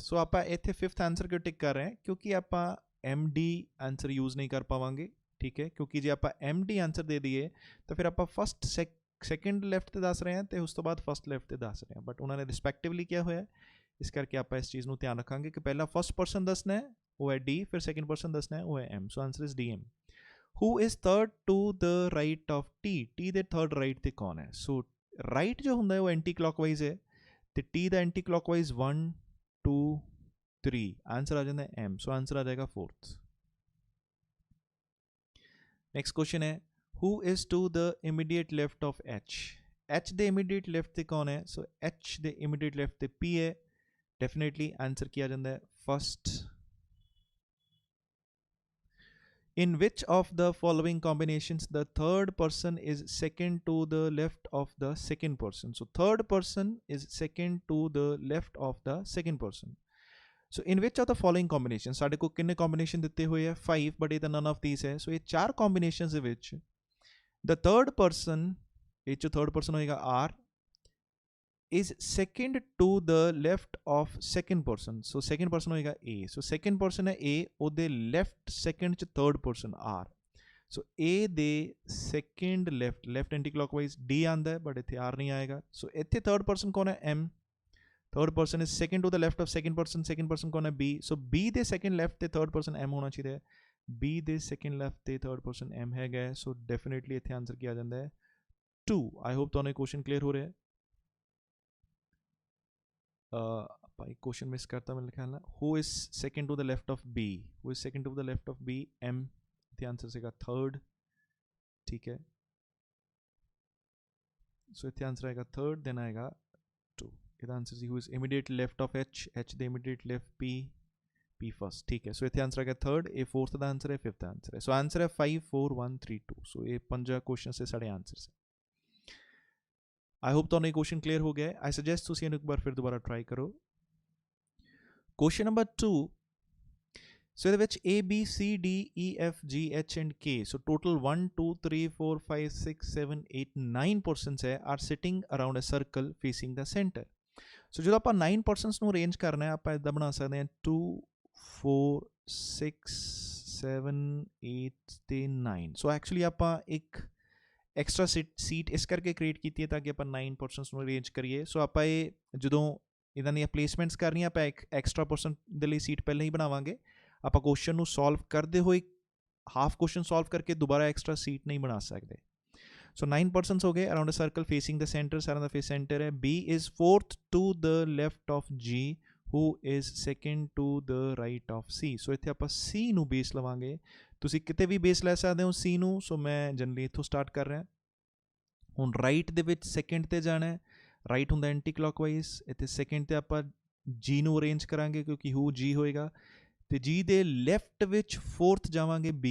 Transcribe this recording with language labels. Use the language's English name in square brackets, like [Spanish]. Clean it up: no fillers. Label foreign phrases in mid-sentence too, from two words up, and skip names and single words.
[Punjabi] ਸੋ ਆਪਾਂ ਇੱਥੇ 5th ਆਂਸਰ ਕਿਉਂ ਟਿਕ ਕਰ ਰਹੇ ਹਾਂ, ਕਿਉਂਕਿ ਆਪਾਂ MD [English] answer use [Punjabi] ਨਹੀਂ ਕਰ ਪਾਵਾਂਗੇ, ਠੀਕ ਹੈ। ਕਿਉਂਕਿ ਜੇ ਆਪਾਂ MD ਆਂਸਰ ਦੇ ਦਈਏ ਤਾਂ ਫਿਰ ਆਪਾਂ [English] first second left [Punjabi] ਤੇ ਦੱਸ ਰਹੇ ਹਾਂ ਤੇ ਉਸ ਤੋਂ ਬਾਅਦ [English] first left [Punjabi] ਤੇ ਦੱਸ ਰਹੇ ਹਾਂ। ਬਟ ਉਹਨਾਂ ਨੇ ਰਿਸਪੈਕਟਿਵਲੀ ਕਿਹਾ ਹੋਇਆ, ਇਸ ਕਰਕੇ ਆਪਾਂ ਇਸ ਚੀਜ਼ ਨੂੰ ਧਿਆਨ ਰੱਖਾਂਗੇ ਕਿ ਪਹਿਲਾਂ [English] first person [Punjabi] ਦੱਸਣਾ ਹੈ, ਉਹ ਹੈ D, ਫਿਰ [English] second person [Punjabi] ਦੱਸਣਾ ਹੈ, ਉਹ ਹੈ M। [English] so answer is DM. Who is third to the right of T? [Punjabi] T ਦੇ [English] third right [Punjabi] ਤੇ ਕੌਣ ਹੈ? ਸੋ ਰਾਈਟ ਜੋ ਹੁੰਦਾ ਹੈ ਉਹ [English] anti clockwise [Punjabi] ਹੈ ਤੇ T ਦਾ [English] anti clockwise [Punjabi] 1 2 3, ਆਂਸਰ ਆ ਜਾਂਦਾ ਹੈ M। ਸੋ ਆਂਸਰ ਆ ਜਾਏਗਾ 4th। [English] next question [Punjabi] ਹੈ, [English] who is to the immediate left of H? [Punjabi] H ਦੇ [English] immediate left [Punjabi] ਤੇ ਕੌਣ ਹੈ? ਸੋ H ਦੇ [English] immediate left [Punjabi] ਤੇ P ਹੈ। [English] definitely answer [Punjabi] ਕੀ ਆ ਜਾਂਦਾ ਹੈ, ਫਸਟ। [English] In which of the following combinations the third person is second to the left of the second person? So third person is second to the left of the second person. So in which of the following combinations, [Punjabi] ਸਾਡੇ ਕੋਲ ਕਿੰਨੇ combination ਦਿੱਤੇ ਹੋਏ ਹੈ 5, but ਇਹ ਤਾਂ [English] none of these [Punjabi] ਹੈ। ਸੋ ਇਹ 4 combinations ਦੇ ਵਿੱਚ [English] the third person, [Punjabi] ਇਹ 'ਚੋਂ [English] third person ਹੋਏਗਾ R, is second to the left of second person। [Punjabi] so [English] second person [Punjabi] ਹੋਏਗਾ A। so [English] second person [Punjabi] ਹੈ A, ਉਹਦੇ [English] left second [Punjabi] 'ਚ [English] third person [Punjabi] R। so A ਦੇ [English] second left anti clockwise [Punjabi] D ਆਉਂਦਾ ਹੈ, but ਇੱਥੇ R ਨਹੀਂ ਆਏਗਾ। so ਇੱਥੇ [English] third person [Punjabi] ਕੌਣ ਹੈ, [English] M। third person is second to the left of second person [Punjabi] ਕੌਣ ਹੈ, [English] B। [Punjabi] so B ਦੇ [English] second left [Punjabi] ਤੇ [English] third person [Punjabi] M ਹੋਣਾ ਚਾਹੀਦਾ ਹੈ। B ਦੇ [English] second left [Punjabi] ਤੇ [English] third person [Punjabi] M ਹੈਗਾ। [English] so definitely [Punjabi] ਇੱਥੇ ਆਂਸਰ ਕੀ ਆ ਜਾਂਦਾ ਹੈ, 2। [English] I hope [Punjabi] ਤੁਹਾਨੂੰ ਇਹ [English] question clear [Punjabi] ਹੋ ਰਿਹਾ ਹੈ। ਆਪਾਂ ਇੱਕ [English] question miss [Punjabi] ਕਰਤਾ ਮੇਰੇ ਖਿਆਲ ਨਾਲ। [English] who is second to the left of B? who is second to the left of B? [Punjabi] M। ਇੱਥੇ ਆਂਸਰ ਸੀਗਾ 3rd, ਠੀਕ ਹੈ। ਸੋ ਇੱਥੇ ਆਂਸਰ ਆਏਗਾ 3rd, ਦੈਨ ਆਏਗਾ 2। ਇਹਦਾ ਆਂਸਰ ਸੀ [English] who is immediate left of H, [Punjabi] H ਦੇ [English] immediate left [Punjabi] P, P first, ਠੀਕ ਹੈ। ਸੋ ਇੱਥੇ ਆਂਸਰ ਆ ਗਿਆ 3rd, ਇਹ 4th ਦਾ ਆਂਸਰ ਹੈ, 5th ਦਾ ਆਂਸਰ ਹੈ। ਸੋ ਆਂਸਰ ਹੈ 5 4 1 3 2। ਸੋ ਇਹ 5 ਕੁਐਸਚਨ ਸੇ ਸਾਡੇ ਆਂਸਰਸ ਹੈ। [English] I hope [Punjabi] ਤੁਹਾਨੂੰ ਇਹ [English] question clear [Punjabi] ਹੋ ਗਿਆ। [English] I suggest [Punjabi] ਤੁਸੀਂ ਇਹਨੂੰ ਇੱਕ ਵਾਰ ਫਿਰ ਦੁਬਾਰਾ ਟਰਾਈ ਕਰੋ। [English] question number [Punjabi] 2, ਸੋ ਇਹਦੇ ਵਿੱਚ A B C D E F G H and K, [English] so total [Punjabi] 1 2 3 4 5 6 7 8 9 ਪਰਸਨਸ ਹੈ [English] are sitting around a circle facing the centre. [Punjabi] ਸੋ ਜਦੋਂ ਆਪਾਂ 9 ਪਰਸਨਸ ਨੂੰ ਅਰੇਂਜ ਕਰਨਾ ਹੈ, ਆਪਾਂ ਇੱਦਾਂ ਬਣਾ ਸਕਦੇ ਹਾਂ 2 4 6 7 8 ਤੇ 9। [English] so actually [Punjabi] ਆਪਾਂ ਇੱਕ [English] extra seat [Punjabi] ਇਸ ਕਰਕੇ ਕ੍ਰੀਏਟ ਕੀਤੀ ਹੈ ਤਾਂ ਕਿ ਆਪਾਂ 9 ਪਰਸਨਸ ਨੂੰ ਅਰੇਂਜ ਕਰੀਏ। ਸੋ ਆਪਾਂ ਇਹ ਜਦੋਂ ਇਹਨਾਂ ਦੀਆਂ ਪਲੇਸਮੈਂਟਸ ਕਰਨੀਆਂ ਆਪਾਂ ਇੱਕ [English] extra person [Punjabi] ਦੇ ਲਈ ਸੀਟ ਪਹਿਲਾਂ ਹੀ ਬਣਾਵਾਂਗੇ। ਆਪਾਂ ਕੁਐਸਚਨ ਨੂੰ ਸੋਲਵ ਕਰਦੇ ਹੋਏ [English] half question solve [Punjabi] ਕਰਕੇ ਦੁਬਾਰਾ [English] extra seat [Punjabi] ਨਹੀਂ ਬਣਾ ਸਕਦੇ। ਸੋ 9 ਪਰਸਨਸ ਹੋ ਗਏ [English] around a circle facing the centre, [Punjabi] ਸਾਰਿਆਂ ਦਾ [English] face centre [Punjabi] ਹੈ। [English] B is 4th to the left of G who is second to the right of C। [Punjabi] ਸੋ ਇੱਥੇ ਆਪਾਂ C ਨੂੰ ਬੇਸ ਲਵਾਂਗੇ। ਤੁਸੀਂ ਕਿਤੇ ਵੀ ਬੇਸ ਲੈ ਸਕਦੇ ਹੋ C ਨੂੰ। ਸੋ ਮੈਂ ਜਨਰਲੀ ਇੱਥੋਂ ਸਟਾਰਟ ਕਰ ਰਿਹਾ। ਹੁਣ ਰਾਈਟ ਦੇ ਵਿੱਚ ਸੈਕਿੰਡ ਤੇ ਜਾਣਾ ਹੈ। ਰਾਈਟ ਹੁੰਦਾ [English] anti clockwise, [Punjabi] ਇੱਥੇ ਸੈਕਿੰਡ ਤੇ ਆਪਾਂ G ਨੂੰ ਅਰੇਂਜ ਕਰਾਂਗੇ ਕਿਉਂਕਿ ਹੂ G ਹੋਏਗਾ। ਤੇ G ਦੇ ਲੈਫਟ ਵਿੱਚ 4th ਜਾਵਾਂਗੇ B।